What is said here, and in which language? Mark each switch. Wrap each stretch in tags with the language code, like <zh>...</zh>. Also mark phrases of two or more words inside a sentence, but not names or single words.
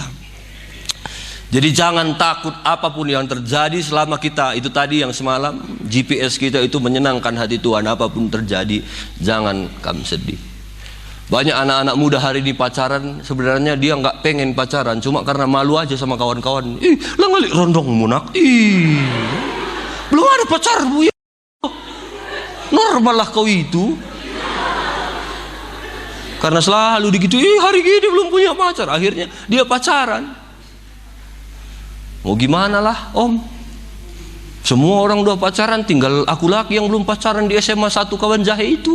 <id>Jadi jangan takut apapun yang terjadi selama kita, itu tadi yang semalam, GPS kita itu menyenangkan hati Tuhan. Apapun terjadi, jangan kamu sedih. Banyak anak-anak muda hari ini pacaran, sebenarnya dia nggak pengen pacaran, cuma karena malu aja sama kawan-kawan.</id> <btx>Ih, lah ngalik rondong munak.</btx> <id>Ih, belum ada pacar bu ya. Normal lah kau itu. Karena selalu digitu, hari gini belum punya pacar, akhirnya dia pacaran. Mau gimana lah om, semua orang udah pacaran, tinggal aku lagi yang belum pacaran di SMA 1 kawan jahe itu.</id>